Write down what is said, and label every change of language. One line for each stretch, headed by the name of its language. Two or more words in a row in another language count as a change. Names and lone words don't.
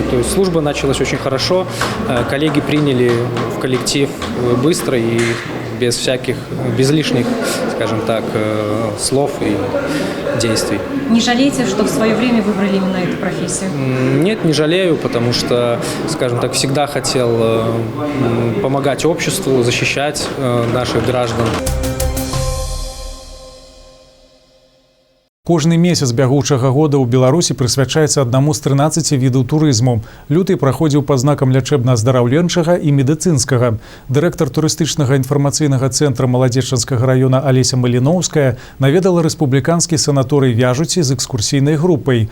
Russian: То есть служба началась очень хорошо, коллеги приняли в коллектив быстро и без лишних, скажем так, слов и действий. Не жалеете, что в свое время выбрали именно эту профессию? Нет, не жалею, потому что, скажем так, всегда хотел помогать обществу, защищать наших граждан.
Belarusian: Кожны месяц бягучага года ў Беларусі прысвячаецца аднаму з 13 відаў турызму. Люты праходзіў пад знакам лячэбна-аздараўленчага і медыцынскага. Дырэктар турыстычнага інфармацыйнага цэнтра Маладзечанскага раёна Алеся Маліноўская наведала рэспубліканскі санаторый Вяжуці з экскурсійнай групай.